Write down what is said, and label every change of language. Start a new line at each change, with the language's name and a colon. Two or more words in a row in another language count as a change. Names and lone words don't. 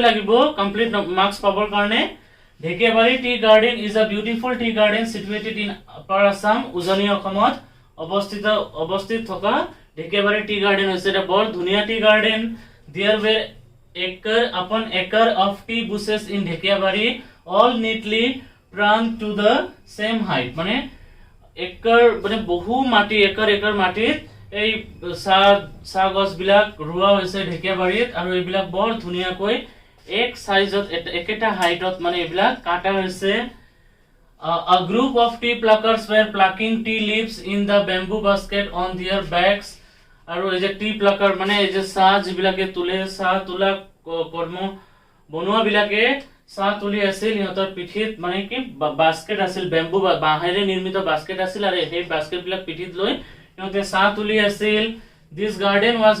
Assamese: লাগিব কমপ্লিট মাৰ্কছ পাবৰ কাৰণে
English: Dhekiabari tea garden is a beautiful tea garden situated in Upper Assam উজনি
Assamese: অসমত অৱস্থিত থকা ঢেকিয়াবাৰী
English: tea garden
Assamese: হৈছে এটা বৰ ধুনীয়া
English: tea garden there way acre upon acre of tea bushes in Dhekiabari all neatly planted to the same height
Assamese: মানে acre মানে বহু মাটি acre মাটিত এই চাহ গছ বিলাক ৰুৱা হৈছে ঢেকিয়াবাৰীত আৰু এইবিলাক বৰ ধুনিয়াকৈ এক সাইজত একেটা হাইটত মানে এইবিলাক কাটা হৈছে
English: a group of tea pluckers were plucking tea leaves in the bamboo basket on their backs
Assamese: আৰু এই যে
English: tea plucker
Assamese: মানে এই যে চাহ যিবিলাকে তুলে চাহ তুলা কৰ্ম বনোৱা বিলাকে চাহ তুলি আছিল ইহঁতৰ পিঠিত মানে কি বাস্কেট আছিল বেম্বু বাঁহেৰে নিৰ্মিত বাস্কেট আছিল আৰু এই বাস্কেট বিলাক পিঠিত লৈ ইহঁতে চাহ তুলি আছিল
English: this garden was